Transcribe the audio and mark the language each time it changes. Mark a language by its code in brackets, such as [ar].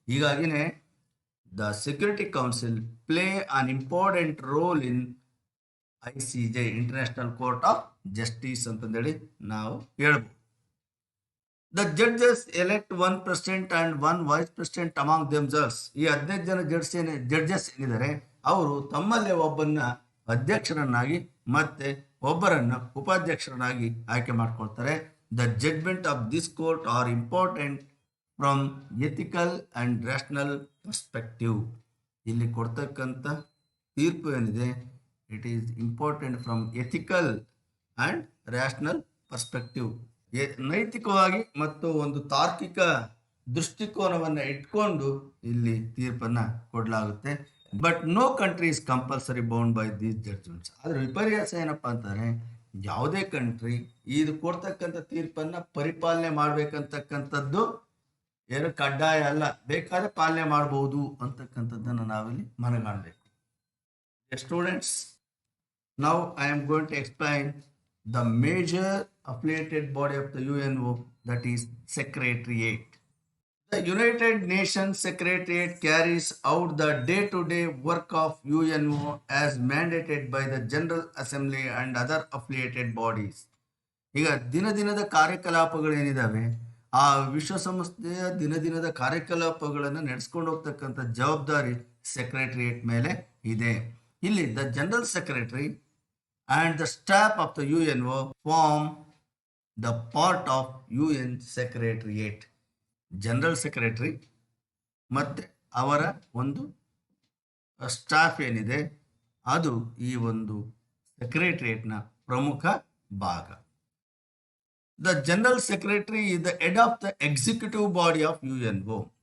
[kn] ಹೀಗಾಗಿನೇ [en] the security council play an important role in ICJ, international court of justice [kn] ಅಂತಂದೇಳಿ ನಾವು ಹೇಳ್ಬೋದು. [en] The judges elect 1 president and 1 vice president among themselves. [kn] ಈ 15 ಜನ judges ಏನಿದ್ದಾರೆ ಅವರು ತಮ್ಮಲ್ಲೇ ಒಬ್ಬನ್ನ ಅಧ್ಯಕ್ಷರನ್ನಾಗಿ ಮತ್ತೆ ಒಬ್ಬರನ್ನ ಉಪಾಧ್ಯಕ್ಷರನ್ನಾಗಿ ಆಯ್ಕೆ ಮಾಡ್ಕೊಳ್ತಾರೆ. [en] The judgement of this court are important from ethical and rational perspective. [kn] ಇಲ್ಲಿ ಕೊಡ್ತಕ್ಕಂಥ ತೀರ್ಪು ಏನಿದೆ [en] It is important from ethical and rational perspective. [kn] ನೈತಿಕವಾಗಿ ಮತ್ತು ಒಂದು ತಾರ್ಕಿಕ ದೃಷ್ಟಿಕೋನವನ್ನು ಇಟ್ಕೊಂಡು ಇಲ್ಲಿ ತೀರ್ಪನ್ನು ಕೊಡಲಾಗುತ್ತೆ. [en] But no country is compulsory bound by these judgments. [kn] ಆದರೆ ವಿಪರ್ಯಾಸ ಏನಪ್ಪ ಅಂತಾರೆ, ಯಾವುದೇ ಕಂಟ್ರಿ ಇದು ಕೊಡ್ತಕ್ಕಂಥ ತೀರ್ಪನ್ನು ಪರಿಪಾಲನೆ ಮಾಡಬೇಕಂತಕ್ಕಂಥದ್ದು ಏನು ಕಡ್ಡಾಯ ಅಲ್ಲ, ಬೇಕಾದ್ರೆ ಪಾಲನೆ ಮಾಡಬಹುದು ಅಂತಕ್ಕಂಥದ್ದನ್ನು ನಾವಿಲ್ಲಿ ಮನಗಾಣಬೇಕು. [en] Students, now I am going to explain the major affiliated body of the UNO, that is Secretariat. The United Nations Secretariat carries out the day-to-day work of UNO as mandated by the General Assembly and other affiliated bodies. [kn] ಈಗ ದಿನದ ಕಾರ್ಯಕಲಾಪಗಳೇನಿದ್ದಾವೆ ಆ ವಿಶ್ವಸಂಸ್ಥೆಯ ದಿನದ ಕಾರ್ಯಕಲಾಪಗಳನ್ನು ನಡೆಸ್ಕೊಂಡು ಹೋಗ್ತಕ್ಕಂಥ ಜವಾಬ್ದಾರಿ secretariat ಮೇಲೆ ಇದೆ. ಇಲ್ಲಿ [en] The general secretary and the staff of the UNO form the part of UN Secretariat. [kn] General secretary ಮತ್ತು ಅವರ ಒಂದು ಸ್ಟಾಫ್ ಏನಿದೆ ಅದು ಈ ಒಂದು ಸೆಕ್ರೆಟರಿಯೇಟ್ನ ಪ್ರಮುಖ ಭಾಗ. [en] The general secretary is the head of the executive body of UNO.